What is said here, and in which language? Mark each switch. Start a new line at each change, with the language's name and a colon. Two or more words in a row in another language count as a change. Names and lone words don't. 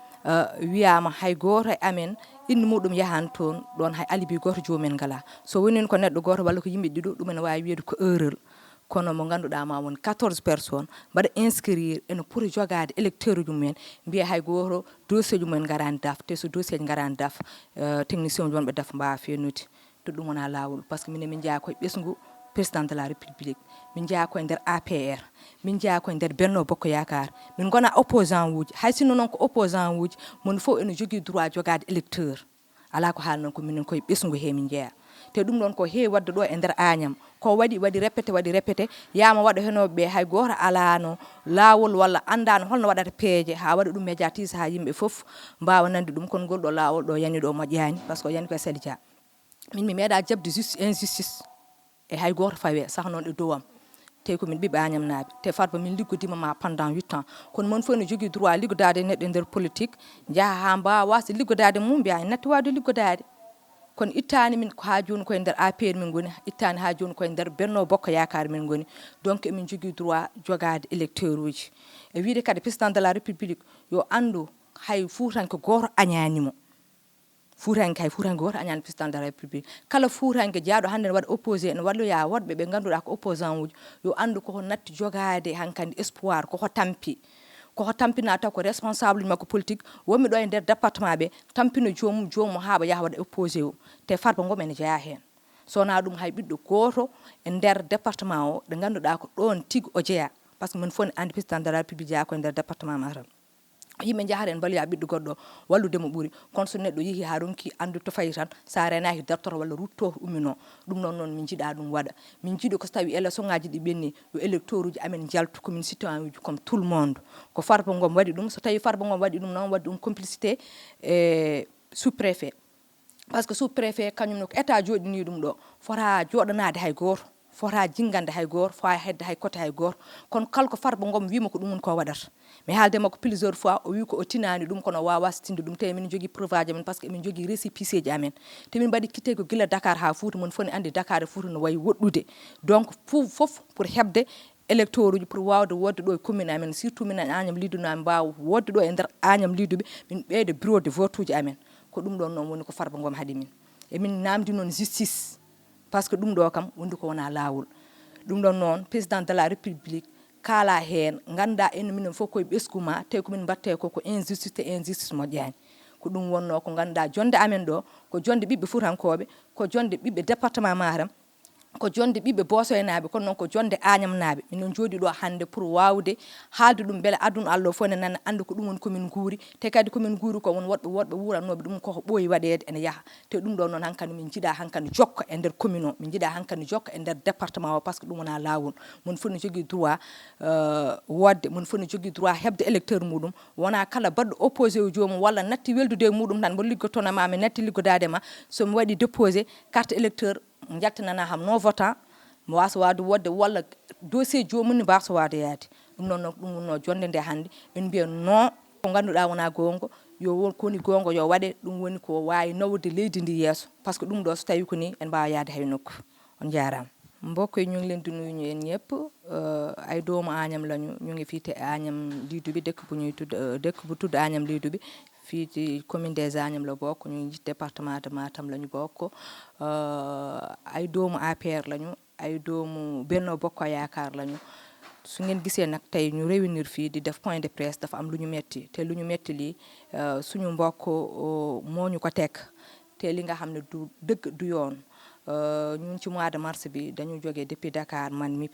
Fula: wiyama hay goto e amen inde muɗum yahani toon ɗon hay alibi goto jomumen ngala so woni ko neɗɗo goto walla ko yimɓe ɗiɗo ɗum ene wawi wiyede ko erreur kono mo ganduɗa ma won 14 personnes mbaɗa inscrire ene poti jogade électeur uji mumen mbiya hay goto dossier ji mumen garani daf te so dossier ji garani daf technicien uji wonɓe daf mbawa fennude to ɗum wona lawol
French: par ce que
Fula: minen min jeeya koye ɓesgu
French: président de la république
Fula: min jeeya koye nder APR min jeeya koye nder Benno Bokk Yakar min gona opposant uji hay sinno noon ko opposant uji mon fof ene jogui droit jogade électeur ala ko haalnon ko minen koye ɓesgu he min jeeya te ɗum ɗon ko heewi wadde ɗo e nder Agnam ko waɗi répété yama waɗa henoɓeɓe hay goto alano lawol walla andano holno waɗata peeje ha waɗa ɗum médiatise ha yimɓe foof mbawa nande ɗum kono ngol ɗo lawol ɗo yani ɗo moƴƴani
French: par ce que
Fula: o yani koye Sali Dia min mi meeɗa jabde injustice e hay goto fawe sah noon e dowam te komin ɓiɓe Agnam naaɓe te Farba min liggodima ma
French: pendant 8 ans
Fula: kono mon fof ne jogui droit liggodade neɗɗo e nder politique jaaha ha mbawa wasde liggodade mum mbiya en natti wawde liggodade kono ittani min ha joni koye nder APR min goni ittani ha joni koye nder Benno Bokk Yakar min goni donc emin jogui droit jogade électeur uji e wiide kadi
French: président de la république
Fula: yo andu hay Foutanke goto añanimo Foutanke goto añani
French: président de la république
Fula: kala Foutanke jaaɗo hande ne waɗa opposé ene walloya woɗɓe ɓe ganduɗa ko opposant uji yo andu koko natti jogade hankkandi espoir koko tampi koko tampina taw ko responsable makko politique wonmi ɗo e nder département ɓe tampino jomum haɓa yaha waɗa opposé o te Farba Ngom ene jeeya hen sowona ɗum hay ɓiɗɗo goto e nder département o ɗo ganduɗa ko ɗon tigui o jeeya
French: par ce que
Fula: min fof ne andi
French: président de la république
Fula: jeeya ko e nder département Matam yimɓe jahata en mballoya ɓiɗɗo goɗɗo walludemo ɓuuri kono so neɗɗo yeehi ha ronki andude to fayi tan sa renaki dartoto walla rutto ummino ɗum noon noon min jiiɗa ɗum waɗa min jiiɗi ko so tawi élection ngaji ɗi ɓenni yo électeur uji amen jaltu komin citoyen uji
French: comme tout le monde
Fula: ko Farba Ngom waɗi ɗum so tawi Farba Ngom waɗi ɗum noon waɗi ɗum complicité e
French: sous préfet par ce que sous préfet
Fula: kañumne ko état joɗini ɗum ɗo fota joɗanade hay goto fota jingande hay goto fota hedde hay côté hay goto kono kala ko Farba Ngom wima ko ɗum woni ko waɗata mi haalde makko
French: plusieurs fois
Fula: o wi ko o tinani ɗum kono wawa sitinde ɗum te min jogui preuve aji amen
French: par ce que
Fula: emin jogui récépissé ji amen te min mbaɗi quitte ko guila Dakar ha Fouta mon foni andi Dakar e Fouta no wayi woɗɗude donc foof pour hebde électeur uji pour wawde wodde ɗo e commune amen surtout minen Agnam Liduɓe amen mbawa wodde ɗo e nder Agnam Liduɓe min ɓeyde
French: bureau de vote
Fula: uji amen ko ɗum ɗon noon woni ko Farba Ngom haaɗi min emin namdi noon justice
French: par ce que
Fula: ɗum ɗo kam wondi ko wona lawol ɗum ɗon noon président de la république kala hen ganda en minen fof koye ɓesgu ma te komin mbatte ko injustice moƴƴani ko ɗum wonno ko ganduɗa jonde amen ɗo ko jonde ɓiɓɓe Foutankoɓe ko jonde ɓiɓɓe département Matam ko jonde ɓiɓɓe bosoynaɓe kono noon ko jonde añamnaɓe minon jooɗi ɗo hande pour wawde haalde ɗum beele aduna Allah fof ne nana anda ko ɗum woni komin guuri te kadi komin guuri ko won woɗɓe wurannoɓe ɗum koko ɓooyi waɗede ene yaaha te ɗum ɗo noon hankkadi min jiiɗa hankkadi jokka e nder commune o min jiiɗa hankkadi jokka e nder département o
French: par ce que
Fula: ɗum wona lawol mon fof ne jogui droit wodde mon fof ne jogui droit hebde électeur muɗum wona kala baɗɗo opposé o jomum walla natti weldude e muɗum tan mbo liggotonoma mi natti liggodade ma somi waɗi déposé
French: carte électeur
Fula: jaltinana ham non votant mo wasa wade wodde walla dossier jomum ne mbasa wade yaade ɗum noon ɗum wonno jonde nde hannde en mbiya non ko ganduɗa wona gonga yo won koni gonga yo waɗe ɗum woni ko wawi nawde leydi ndi yeeso
French: par ce que
Fula: ɗum ɗo so tawi ko ni en mbawa yaade hay nokku on jarama
Wolof: mbokk yi ñu ngi leen di nuyu ñu yéen ñëpp ay doomu Agnam lañu ñu ngi fii te Agnam Liidu bi dëkk bu tudd Agnam Liidu bi fii ci
French: commune des Agnam
Wolof: la bokk ñu ngi ci
French: département de Matam
Wolof: la ñu bokk ay doomu APR lañu ay doomu Benno Bokk Yaakaar lañu su ngeen gisee nag tey ñu réunir fii di def
French: point de presse
Wolof: dafa am lu ñu metti te lu ñu metti lii suñu mbokk moo ñu ko teg te li nga xam ne du dëgg du yoon ñun ci
French: mois de mars
Wolof: bi dañu jógee depuis Dakar man mi